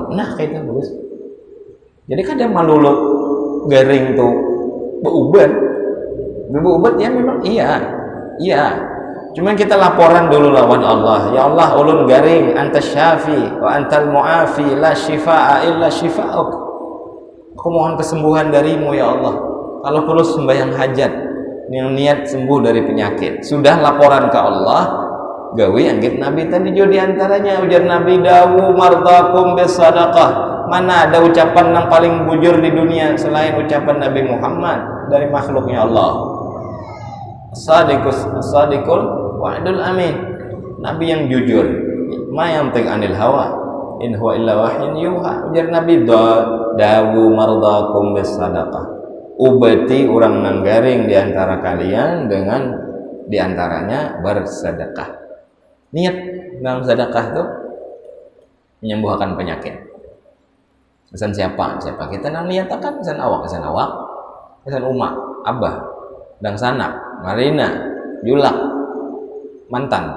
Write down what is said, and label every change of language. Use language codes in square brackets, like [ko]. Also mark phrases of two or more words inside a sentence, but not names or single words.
[bjn] Nah kayak itu bagus. Jadi kadang malulu garing tuh berubat ya memang iya. Cuman kita laporan dulu lawan Allah. Ya Allah ulun garing, [ar] أنت شافي وأنت المعافي، لا شفاء إلا شفاؤك. [id] Aku mohon kesembuhan darimu ya Allah. Kalau perlu sembahyang hajat, niat sembuh dari penyakit. [bjn] Sudah laporan ke Allah, gawi anggit Nabi tadi jo diantaranya ujar Nabi [ar] داووا مرضاكم بالصدقة. [id] Mana ada ucapan yang paling bujur di dunia selain ucapan Nabi Muhammad dari makhluknya Allah. [ar] صادق الوعد الأمين. [id] Nabi yang jujur. [ar] ما ينطق عن الهوى إن هو إلا وحي يوحى. [bjn] Ujar Nabi [ar] داووا مرضاكم بالصدقة. [bjn] Ubati orang nanggaring di antara kalian dengan diantaranya bersedekah. [id] Niat dalam sedekah itu menyembuhkan penyakit. [bjn] Pesan siapa kita nang niatakan, pesan awak, pesan umak, abah, dan sanak, marina, julak, mantan.